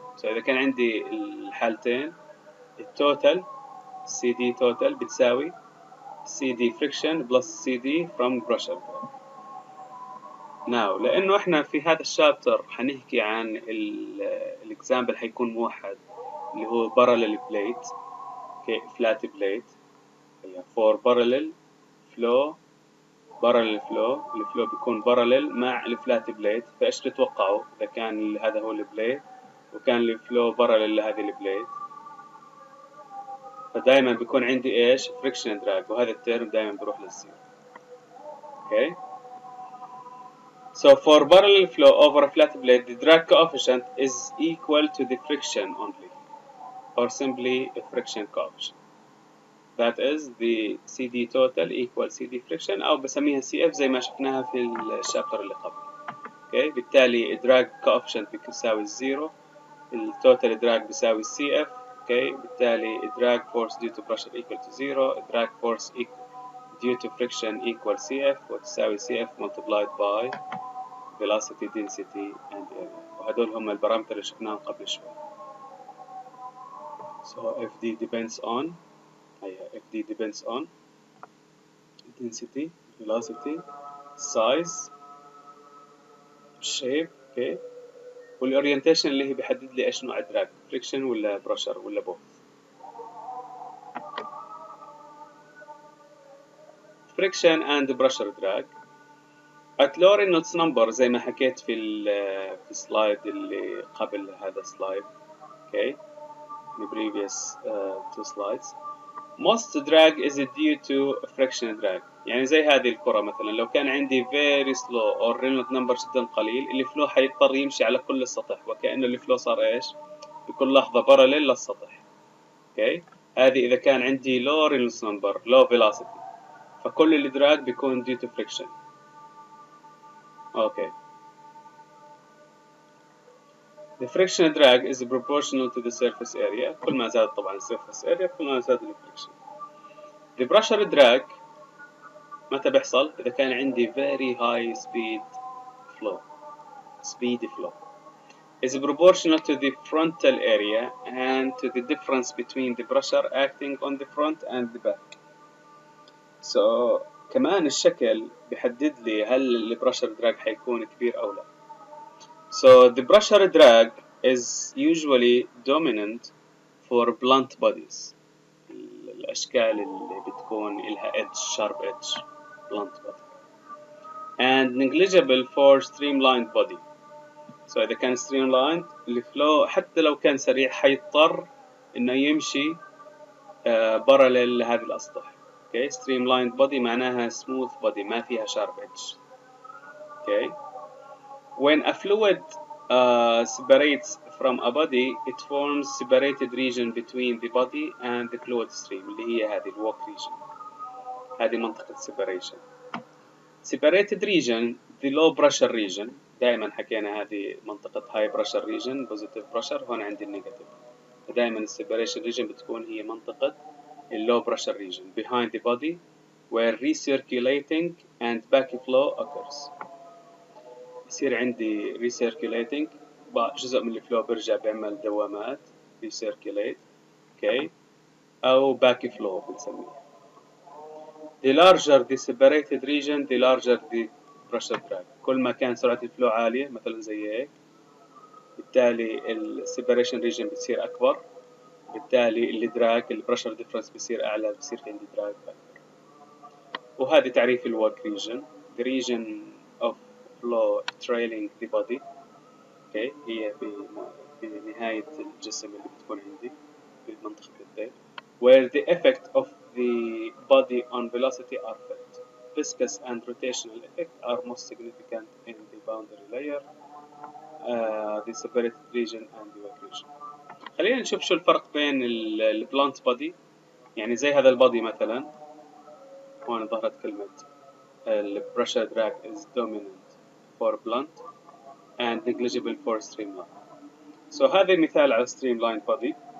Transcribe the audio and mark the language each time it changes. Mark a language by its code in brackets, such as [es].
[en] So [ar] إذا كان عندي الحالتين التوتال [en] CD total [ar] بتساوي [en] CD friction plus CD from pressure. [ar] Now لأنه إحنا في هذا الشابتر حنحكي عن الإكزامبل حيكون موحد اللي هو parallel plate. Okay, [en] flat plate for parallel flow [ar] الفلو بيكون بارلل مع الفلات بليت، فايش تتوقعوا اذا كان هذا هو البليت وكان الفلو بارلل لهذه البليت؟ فدائما بيكون عندي ايش؟ فريكشن دراج، وهذا الترم دائما بيروح للزيرو. [en] Okay. So for parallel flow over a flat plate, the drag coefficient is equal to the friction only, or simply a friction coefficient. That is the CD total equal CD friction، [ar] أو بسميها CF زي ما شفناها في الشابتر اللي قبل. [en] Okay. [ar] بالتالي الدراج coefficient بيساوي الزيرو، التوتال دراج بيساوي CF. [en] Okay. بالتالي الدراج force due to pressure equal to zero، الدراج force due to friction equal CF، وتساوي CF multiplied by velocity, density and area، [ar] وهدول هم البارامتر اللي شفناهم قبل شوي. [en] So FD depends on FD depends on density, velocity, size, shape. Okay. [ar] والorientation اللي هي بيحدد لي ايش نوع دراج، [en] friction [ar] ولا [en] pressure [ar] ولا [en] both. friction and pressure drag at lower Reynolds number [ar] زي ما حكيت في السلايد اللي قبل هذا السلايد. [en] Okay. The previous two slides. most drag is due to friction drag. [ar] يعني زي هذه الكرة مثلا لو كان عندي very slow or Reynolds number جدا قليل الفلو حيضطر يمشي على كل السطح وكأنه الفلو صار ايش بكل لحظة parallel للسطح. اوكي هذه إذا كان عندي low Reynolds number low velocity فكل الدراج بيكون due to friction. [en] Okay The friction drag is proportional to the surface area. [ar] كل ما زاد طبعا surface area كل ما زاد friction. [en] The pressure drag [ar] متى بيحصل؟ إذا كان عندي [en] very high speed flow is proportional to the frontal area and to the difference between the pressure acting on the front and the back. [ar] So كمان الشكل بيحدد لي هل البريشر دراج حيكون كبير أو لا. [en] So the pressure drag is usually dominant for blunt bodies. [ar] الأشكال اللي بتكون إلها edge, sharp edge, blunt body. [en] And negligible for streamlined body. [ar] So إذا كان streamlined الفلو حتى لو كان سريع حيضطر إنه يمشي parallel لهذه الأسطح. [en] Okay, streamlined body معناها smooth body ما فيها sharp edge. Okay. When a fluid separates from a body, it forms separated region between the body and the fluid stream [ar] اللي هي هذه الوك [en] region. [ar] هذه منطقة separation. [en] Separated region, the low pressure region. [ar] دائما حكينا هذه منطقة [en] high pressure region, positive pressure. [ar] هون عندي النيجاتيف. [en] دائما separation region [ar] بتكون هي منطقة [en] low pressure region behind the body, where recirculating and backflow occurs. [ar] يصير عندي recirculating جزء من الفلو برجع بيعمل دوامات recirculate okay أو backflow بنسميه. [en] The larger the separated region the larger the pressure drag. [ar] كل ما كان سرعة الفلو عالية مثلا زي هيك بالتالي ال separation region بتصير أكبر بالتالي الدراج البريشر ديفرنس بصير أعلى بصير في عندي دراج أكبر. وهذا تعريف الوك region. [en] The region of flow trailing the body. [ar] okay هي بنهاية الجسم اللي بتكون عندي بمنطقة الذيل. [en] Where the effect of the body on velocity are felt. Viscous and rotational effect are most significant in the boundary layer, the separated region and the wake region. [ar] خلينا نشوف شو الفرق بين البلانت بودي. يعني زي هذا البودي مثلا هون ظهرت كلمة البريشر دراج [en] is dominant for blunt and negligible for streamline. [ar] So هذا مثال على streamline body.